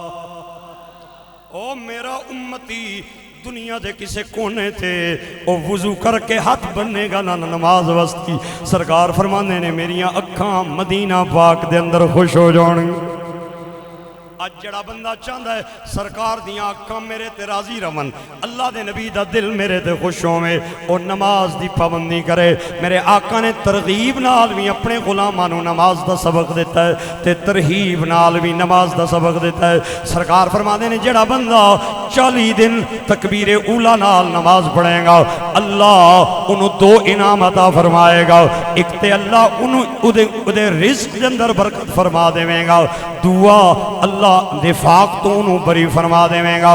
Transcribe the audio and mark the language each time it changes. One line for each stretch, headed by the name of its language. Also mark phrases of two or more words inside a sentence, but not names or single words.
Punjabi: او میرا امتی دنیا دے کسے کونے تھے او وضو کر کے ہاتھ بننے گا نہ نماز وستی سرکار فرماندے نے میریاں اکھاں مدینہ پاک دے اندر خوش ہو جان اج جڑا بندہ چاہندا ہے سرکار دیاں اکھاں میرے تے راضی رون، اللہ دے نبی دا دل میرے تے خوش ہووے، او نماز دی پابندی کرے۔ میرے آقا نے ترغیب نال بھی اپنے غلاماں نوں نماز دا سبق دیتا ہے تے ترہیب نال بھی نماز دا سبق دیتا ہے۔ سرکار فرماندے نے جڑا بندہ 40 دن تکبیر اولا نال نماز پڑھے گا، اللہ انہوں 2 انعام عطا فرمائے گا۔ ایک تے اللہ انہوں دے رزق دے اندر برکت فرما دے گا، دعا اللہ نفاق تو انہوں بری فرما دے گا۔